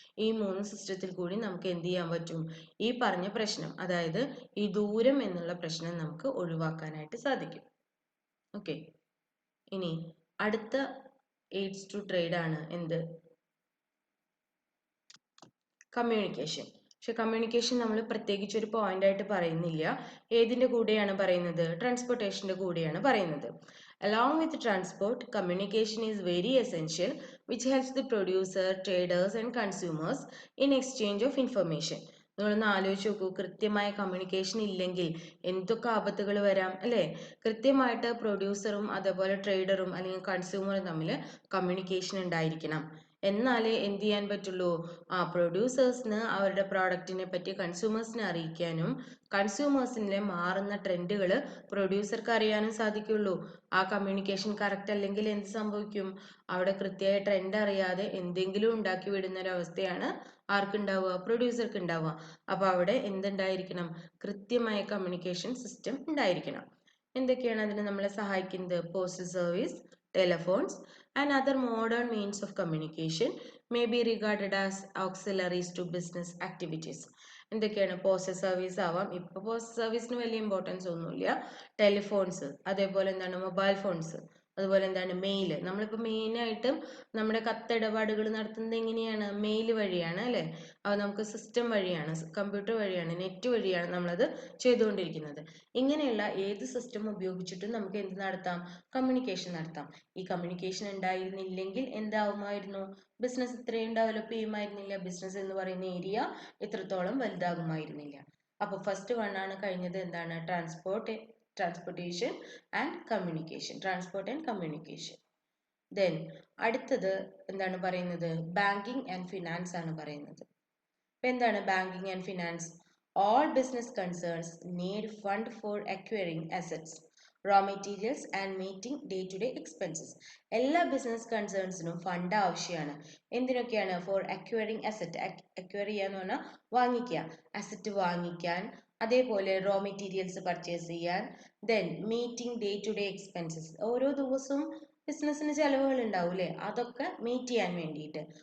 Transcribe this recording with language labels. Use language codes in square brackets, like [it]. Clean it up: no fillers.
[ml] ഈ 3 സിസ്റ്റത്തിൽ കൂടി നമുക്ക് എന്ത് ചെയ്യാൻ പറ്റും, ഈ പറഞ്ഞ പ്രശ്നം, അതായത് ഈ ദൂരം എന്നുള്ള പ്രശ്നം നമുക്ക് ഒഴിവാക്കാനായിട്ട് സാധിക്കും. ഓക്കെ. ഇനി അടുത്ത എയ്ഡ്സ് ടു ട്രേഡ് ആണ് എന്ത്, കമ്മ്യൂണിക്കേഷൻ. പക്ഷെ കമ്മ്യൂണിക്കേഷൻ നമ്മൾ പ്രത്യേകിച്ച് ഒരു പോയിന്റ് ആയിട്ട് പറയുന്നില്ല. ഏതിന്റെ കൂടെയാണ് പറയുന്നത്, ട്രാൻസ്പോർട്ടേഷന്റെ കൂടെയാണ് പറയുന്നത്. [en] Along with transport, communication is very essential, which helps the producer, traders and consumers in exchange of information. [ml] നിങ്ങളൊന്ന് ആലോചിച്ച് നോക്കൂ, കൃത്യമായ കമ്മ്യൂണിക്കേഷൻ ഇല്ലെങ്കിൽ എന്തൊക്കെ ആപത്തുകൾ വരാം, അല്ലേ? കൃത്യമായിട്ട് പ്രൊഡ്യൂസറും അതേപോലെ ട്രേഡറും അല്ലെങ്കിൽ കൺസ്യൂമറും തമ്മിൽ കമ്മ്യൂണിക്കേഷൻ ഉണ്ടായിരിക്കണം. എന്നാലേ എന്ത് ചെയ്യാൻ പറ്റുള്ളൂ, പ്രൊഡ്യൂസേഴ്സിന് അവരുടെ പ്രോഡക്റ്റിനെ പറ്റി കൺസ്യൂമേഴ്സിനെ അറിയിക്കാനും കൺസ്യൂമേഴ്സിലെ മാറുന്ന ട്രെൻഡുകൾ പ്രൊഡ്യൂസർക്ക് അറിയാനും സാധിക്കുള്ളൂ. ആ കമ്മ്യൂണിക്കേഷൻ കറക്റ്റ് അല്ലെങ്കിൽ എന്ത് സംഭവിക്കും, അവിടെ കൃത്യമായ ട്രെൻഡ് അറിയാതെ എന്തെങ്കിലും ഉണ്ടാക്കി വിടുന്ന ഒരവസ്ഥയാണ് ആർക്കുണ്ടാവുക, പ്രൊഡ്യൂസർക്ക് ഉണ്ടാവുക. അപ്പോൾ അവിടെ എന്തുണ്ടായിരിക്കണം, കൃത്യമായ കമ്മ്യൂണിക്കേഷൻ സിസ്റ്റം ഉണ്ടായിരിക്കണം. എന്തൊക്കെയാണ് അതിന് നമ്മളെ സഹായിക്കുന്നത്, postal service, [en] telephones, and other modern means of communication may be regarded as auxiliaries to business activities. [ml] എന്തൊക്കെയാണ്, പോസ്റ്റൽ സർവീസ് ആവാം. ഇപ്പോൾ പോസ്റ്റൽ സർവീസിന് വലിയ ഇമ്പോർട്ടൻസ് ഒന്നുമില്ല. ടെലിഫോൺസ്, അതേപോലെ എന്താണ് മൊബൈൽ ഫോൺസ്, അതുപോലെ എന്താണ് മെയിൽ. നമ്മളിപ്പോൾ മെയിനായിട്ടും നമ്മുടെ കത്തിടപാടുകൾ നടത്തുന്നത് എങ്ങനെയാണ്, മെയിൽ വഴിയാണ് അല്ലേ. അത് നമുക്ക് സിസ്റ്റം വഴിയാണ്, കമ്പ്യൂട്ടർ വഴിയാണ്, നെറ്റ് വഴിയാണ് നമ്മളത് ചെയ്തുകൊണ്ടിരിക്കുന്നത്. ഇങ്ങനെയുള്ള ഏത് സിസ്റ്റം ഉപയോഗിച്ചിട്ടും നമുക്ക് എന്ത് നടത്താം, കമ്മ്യൂണിക്കേഷൻ നടത്താം. ഈ കമ്മ്യൂണിക്കേഷൻ ഉണ്ടായിരുന്നില്ലെങ്കിൽ എന്താവുമായിരുന്നു, ബിസിനസ് ഇത്രയും ഡെവലപ്പ് ചെയ്യുമായിരുന്നില്ല, ബിസിനസ് എന്ന് പറയുന്ന ഏരിയ ഇത്രത്തോളം വലുതാകുമായിരുന്നില്ല. അപ്പോൾ ഫസ്റ്റ് വൺ ആണ് കഴിഞ്ഞത്, എന്താണ്, transportation and communication, transport and communication. Then അടുത്തത് എന്താണ് പറയുന്നത്, ബാങ്കിങ് ആൻഡ് ഫിനാൻസ് ആണ് പറയുന്നത്. ഇപ്പൊ എന്താണ് banking and finance, [en] all business concerns need fund for acquiring assets, raw materials and meeting day-to-day expenses. [ml] എല്ലാ ബിസിനസ് കൺസേൺസിനും ഫണ്ട് ആവശ്യമാണ്. എന്തിനൊക്കെയാണ്, [en] for acquiring asset, [ml] അക്വയർ ചെയ്യാന്ന് പറഞ്ഞാൽ വാങ്ങിക്കുക, അസറ്റ് വാങ്ങിക്കാൻ, അതേപോലെ റോ മെറ്റീരിയൽസ് പർച്ചേസ് ചെയ്യാൻ, then [en] meeting day to day expenses, [ml] ഓരോ ദിവസവും ബിസിനസ്സിന് ചിലവുകൾ ഉണ്ടാവും അല്ലേ, അതൊക്കെ മീറ്റ് ചെയ്യാൻ വേണ്ടിയിട്ട്.